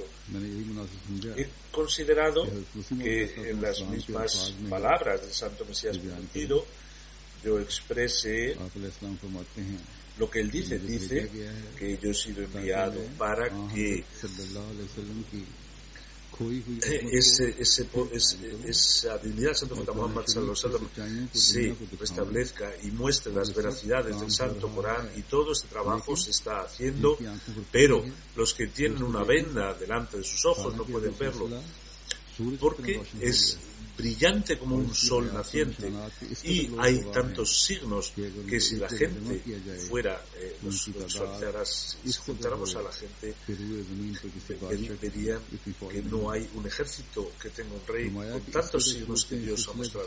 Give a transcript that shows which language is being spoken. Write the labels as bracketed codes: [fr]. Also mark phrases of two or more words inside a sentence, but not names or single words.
[es] He considerado que en las mismas palabras del Santo Mesías prometido yo exprese lo que él dice. Dice que yo he sido enviado para que esa divinidad del Santo Profeta Muhammad [ar] صلى الله عليه وسلم [es] se restablezca y muestre las veracidades del Santo Corán, y todo este trabajo se está haciendo, pero los que tienen una venda delante de sus ojos no pueden verlo, porque es brillante como un sol naciente, y hay tantos signos que si la gente fuera, si juntáramos a la gente, verían que no hay un ejército que tenga un rey con tantos signos que Dios ha mostrado.